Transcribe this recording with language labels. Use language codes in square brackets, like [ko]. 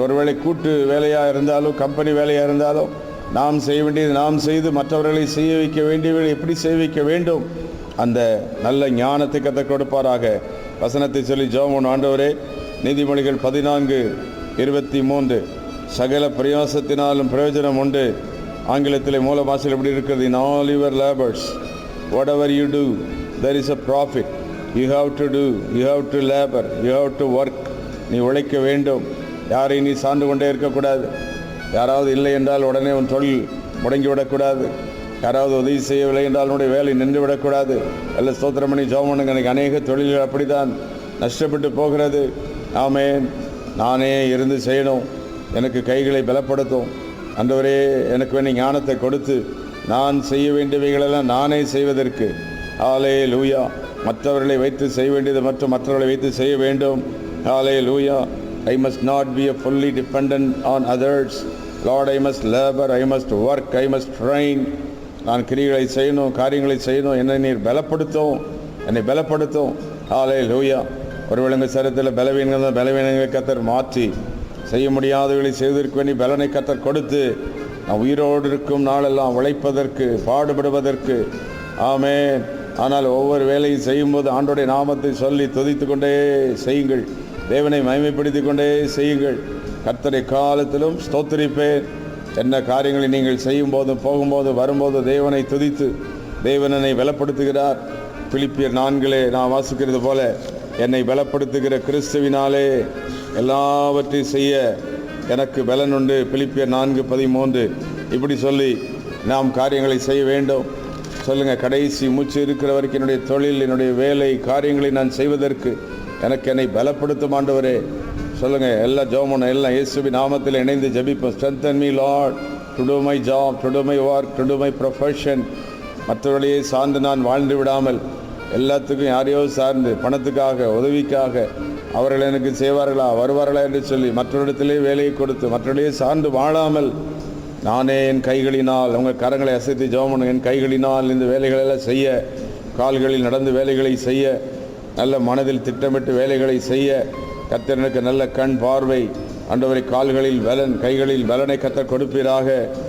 [ta] ஒருவேளை கூட்டு வேலையாக இருந்தாலும் கம்பெனி வேலையாக இருந்தாலும் நாம் செய்ய வேண்டியது நாம் செய்து மற்றவர்களை செய்ய வைக்க வேண்டியவர்களை எப்படி செய்ய வைக்க வேண்டும், அந்த நல்ல ஞானத்தை கற்றுக் கொடுப்பாராக. வசனத்தை சொல்லி ஜெபம். ஆண்டவரே, நீதிமொழிகள் 14:23 சகல பிரயாசத்தினாலும் பிரயோஜனம் உண்டு. ஆங்கிலத்தில் மூல பாஷையில் எப்படி இருக்கிறது? [en] in all your labors whatever you do there is a profit. you have to do, you have to labor, you have to work. [ta] நீ உழைக்க வேண்டும். யாரை நீ சார்ந்து கொண்டே இருக்கக்கூடாது. யாராவது இல்லை என்றால் உடனே உன் தொழில் முடங்கிவிடக்கூடாது. யாராவது உதவி செய்யவில்லை என்றால் உன்னுடைய வேலை நின்று விடக்கூடாது. எல்லாம் ஸ்தோத்திரம் பண்ணி ஜெபம் பண்ணுங்க. எனக்கு அநேக தொழில்கள் அப்படித்தான் நஷ்டப்பட்டு போகிறது. ஆமென். நானே இருந்து செய்யணும். எனக்கு கைகளை பலப்படுத்தும் ஆண்டவரே. எனக்கு வேண்டிய ஞானத்தை கொடுத்து நான் செய்ய வேண்டியவைகளெல்லாம் நானே செய்வதற்கு. ஹல்லேலூயா. மற்றவர்களை வைத்து செய்ய வேண்டியது மற்றும் மற்றவர்களை வைத்து செய்ய வேண்டும். ஹல்லேலூயா. [en] I must not be a fully dependent on others. Lord, I must labor, I must work, I must train. [ta] நான் கிரியைகளை செய்யணும், காரியங்களை செய்யணும். என்னை நீர் பலப்படுத்தும், என்னை பலப்படுத்தும். ஹல்லேலூயா. ஒருவேளை எங்கள் சரீரத்தில் பலவீனங்களை கர்த்தர் மாற்றி செய்ய முடியாதவர்களை செய்வதற்கு வேண்டி பலனை கர்த்தர் கொடுத்து நான் உயிரோடு இருக்கும் நாளெல்லாம் உழைப்பதற்கு பாடுபடுவதற்கு. ஆமென். ஆனால் ஒவ்வொரு வேலையும் செய்யும்போது ஆண்டோடைய நாமத்தை சொல்லி துதித்து கொண்டே செய்யுங்கள். தேவனை மகிமைப்படுத்திக் கொண்டே செய்யுங்கள். கர்த்தரை காலத்திலும் ஸ்தோத்திரிப்பேன். என்ன காரியங்களை நீங்கள் செய்யும் போதும் போகும்போது வரும்போது தேவனை துதித்து தேவன் என்னை பலப்படுத்துகிறார். பிலிப்பியர் 4 நான் வாசிக்கிறது போல, என்னை பலப்படுத்துகிற கிறிஸ்துவினாலே எல்லாவற்றையும் செய்ய எனக்கு பலன் உண்டு. பிலிப்பியர் 4:13 இப்படி சொல்லி நாம் காரியங்களை செய்ய வேண்டும். சொல்லுங்கள், கடைசி மூச்சு இருக்கிற வரைக்கும் என்னுடைய தொழில், என்னுடைய வேலை காரியங்களை நான் செய்வதற்கு எனக்கு என்னை பலப்படுத்தும் ஆண்டவரே. சொல்லுங்கள், எல்லாம் ஜெபம், எல்லாம் இயேசுவின் நாமத்தில் இணைந்து ஜெபிப்போம். [en] strengthen me Lord to do my job, to do my work, to do my profession. [ta] மற்றவர்களையே சார்ந்து நான் வாழ்ந்து விடாமல் எல்லாத்துக்கும் யாரையோ சார்ந்து பணத்துக்காக உதவிக்காக அவர்கள் எனக்கு செய்வார்களா வருவார்களா என்று சொல்லி மற்றவரிடத்திலே வேலையை கொடுத்து மற்றவர்களையே சார்ந்து வாழாமல் நானே என் கைகளினால், உங்கள் கரங்களை அசைத்து ஜெபம், என் கைகளினால் இந்த வேலைகளெல்லாம் செய்ய, கால்களில் நடந்து வேலைகளை செய்ய, நல்ல மனதில் திட்டமிட்டு வேலைகளை செய்ய கர்த்தர் எனக்கு நல்ல கண் பார்வை, ஆண்டவரை கால்களில் பலன், கைகளில் பலனை கர்த்தர் கொடுப்பீராக.